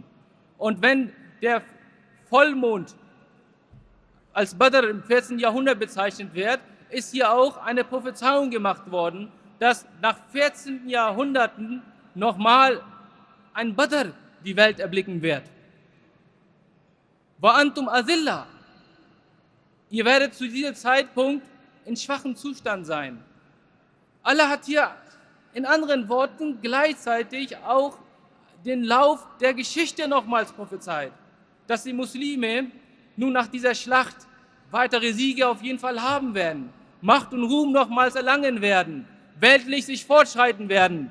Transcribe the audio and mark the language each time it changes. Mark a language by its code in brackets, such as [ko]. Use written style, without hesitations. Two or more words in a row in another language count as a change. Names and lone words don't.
[de] Und wenn der Vollmond als Badr im 14. Jahrhundert bezeichnet wird, ist hier auch eine Prophezeiung gemacht worden, dass nach 14 Jahrhunderten nochmal ein Badr die Welt erblicken wird. [ar] وأنتم أذلة. [de] Ihr werdet zu diesem Zeitpunkt in schwachem Zustand sein. Allah hat hier in anderen Worten gleichzeitig auch den Lauf der Geschichte nochmals prophezeit, dass die Muslime nun nach dieser Schlacht weitere Siege auf jeden Fall haben werden, Macht und Ruhm nochmals erlangen werden, weltlich sich fortschreiten werden.